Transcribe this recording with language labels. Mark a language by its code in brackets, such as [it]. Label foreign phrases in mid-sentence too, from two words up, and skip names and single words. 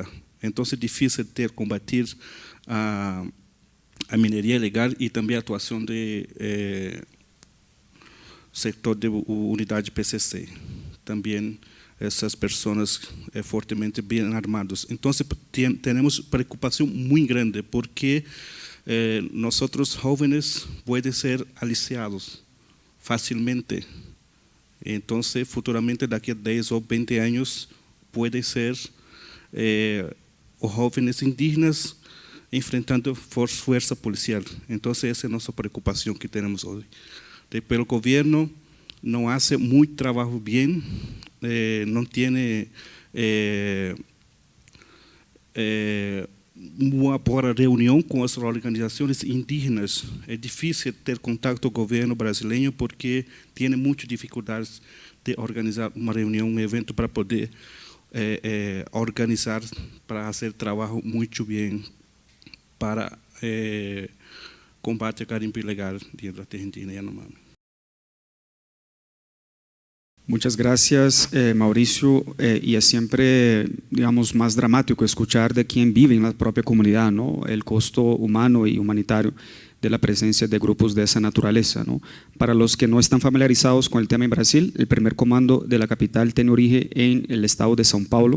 [es] Entonces es difícil combatir a minería ilegal y también actuación de sector de unidad PCC. También esas personas fuertemente bien armadas. Entonces tenemos preocupación muy grande porque nosotros jóvenes pueden ser aliciados fácilmente. Entonces, futuramente, [pt] daqui a [es] 10 o 20 años, puede ser os jóvenes indígenas enfrentando fuerza policial. Entonces, esa es nuestra preocupación que tenemos hoy. Pero el gobierno no hace muy trabajo bien, no tiene [pt] uma boa reunião com as organizações indígenas. É difícil ter contato com o governo brasileiro porque tem muitas dificuldades de organizar uma reunião, um evento para poder organizar, para fazer trabalho muito bem para combate ao garimpo ilegal dentro da terra indígena Yanomami. [es] Muchas gracias, Mauricio. Y es siempre, digamos, más dramático escuchar de quien vive en la propia comunidad, ¿no? El costo humano y humanitario de la presencia de grupos de esa naturaleza, ¿no? Para los que no están familiarizados con el tema en Brasil, el primer comando de la capital tiene origen en el estado de São Paulo.